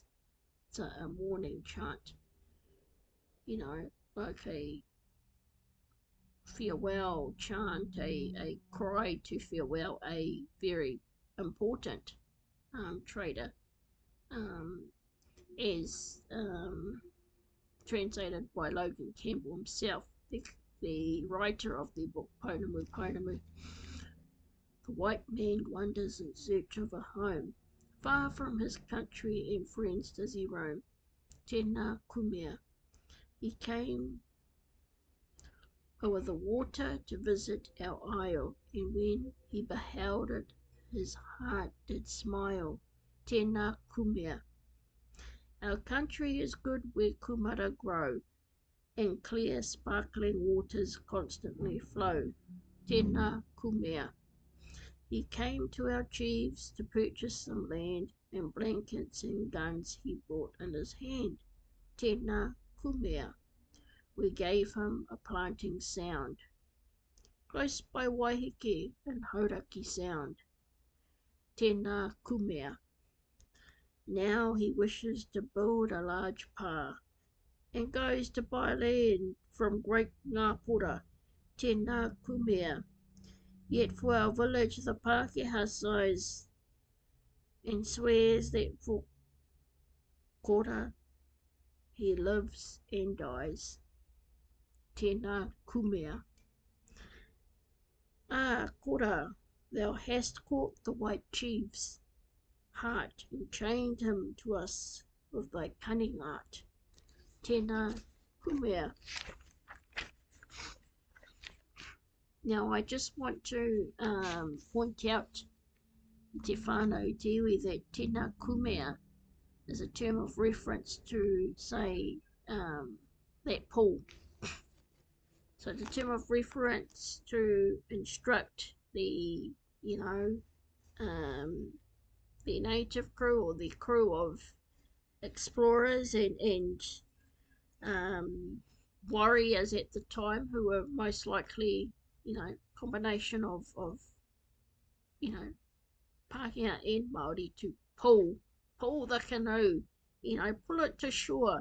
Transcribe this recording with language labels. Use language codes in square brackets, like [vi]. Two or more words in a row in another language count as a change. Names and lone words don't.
[en] It's a morning chant, like a farewell chant, a cry to farewell a very important trader, as translated by Logan Campbell himself, the writer of the book Pounamu. The white man wanders in search of a home. Far from his country and friends does he roam. [mi] Tēnā kumea. [en] He came over the water to visit our isle, and when he beheld it, his heart did smile. [mi] Tēnā kumea. [en] Our country is good where kumara grow, and clear sparkling waters constantly flow. [mi] Tēnā kumea. [en] He came to our chiefs to purchase some land, and blankets and guns he brought in his hand. [mi] Tēnā kumea. [en] We gave him a planting sound, close by Waiheke and Hauraki Sound. [mi] Tēnā kumea. [en] Now he wishes to build a large pā, and goes to buy land from great Ngāpura. [mi] Tēnā kumea. [en] Yet for our village the Pākehā sighs, and swears that for kora he lives and dies. [mi] Tēnā kumea. [en] Ah, kora, thou hast caught the white chief's heart and chained him to us with thy cunning art. [mi] Tēnā kumea. [en] Now I just want to point out [mi] te whānau te iwi [en] that [mi] tēnā kumea [en] is a term of reference to, say, that pool. So it's a term of reference to instruct the, the native crew or the crew of explorers and warriors at the time, who were most likely, combination of Pākehā and Māori, to pull the canoe, pull it to shore.